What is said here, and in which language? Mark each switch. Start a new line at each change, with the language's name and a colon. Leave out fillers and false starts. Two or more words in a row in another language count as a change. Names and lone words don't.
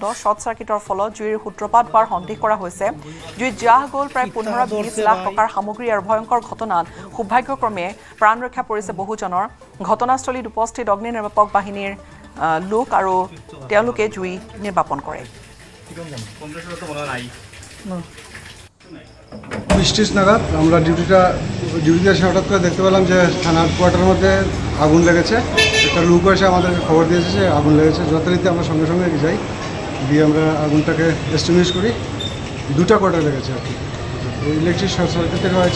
English: short circuit
Assamese: ফলত জুইৰ সূত্ৰপাত হোৱাৰ সন্দেহ কৰা হৈছে। জুইত জাহ গ'ল প্ৰায় 15-20 লাখ টকাৰ সামগ্ৰী আৰু ভয়ংকৰ ঘটনাত সৌভাগ্যক্ৰমে প্ৰাণ ৰক্ষা পৰিছে বহুজনৰ। ঘটনাস্থলীত উপস্থিত অগ্নি নিৰ্বাপক বাহিনীৰ লোক আৰু তেওঁলোকে জুই নিৰ্বাপন কৰে।
Bangla: 20 নাগাদ আমরা ডিউটিতে এসে হঠাৎ করে দেখতে পেলাম যে থানার কোয়ার্টারের মধ্যে আগুন লেগেছে। একটা লোক এসে আমাদেরকে খবর দিয়েছে যে আগুন লেগেছে। যথারীতি আমরা সঙ্গে সঙ্গে যাই, গিয়ে আমরা আগুনটাকে এস্টিমেট করি। দুটা কোয়ার্টার লেগেছে আর কি।
English: electric short circuit
Bangla: থেকে হয়েছে।